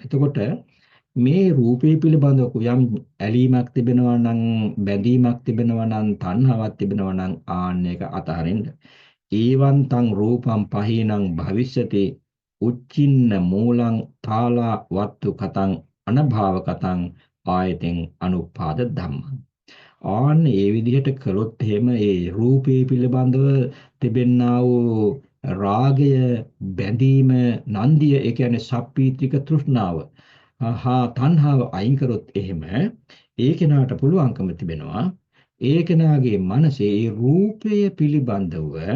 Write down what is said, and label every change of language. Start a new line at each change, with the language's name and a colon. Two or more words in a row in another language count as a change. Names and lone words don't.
Sinhala: එතකොට මේ රූපේ පිළිබඳව යම් ඇලීමක් තිබෙනවා නම් බැඳීමක් තිබෙනවා නම් තණ්හාවක් තිබෙනවා නම් ආන්න එක අතහරින්න.
Pali: ඒවන්තං රූපං පහේනං භවිෂ්‍යති උච්චින්න මූලං තාලා වත්තු කතං අනභාව කතං ආයතෙන් අනුපාද ධම්මං.
Sinhala: ආන්න ඒ විදිහට කළොත් එහෙම ඒ රූපේ පිළිබඳව තිබෙන්නා වූ රාගය බැඳීම නන්දිය ඒ කියන්නේ සප්පීත්‍රික තෘෂ්ණාව හා තණ්හාව අයින් කරොත් එහෙම ඒ කෙනාට පුළුවන්කම තිබෙනවා ඒ කෙනාගේ මනසේ ඒ රූපය පිළිබඳව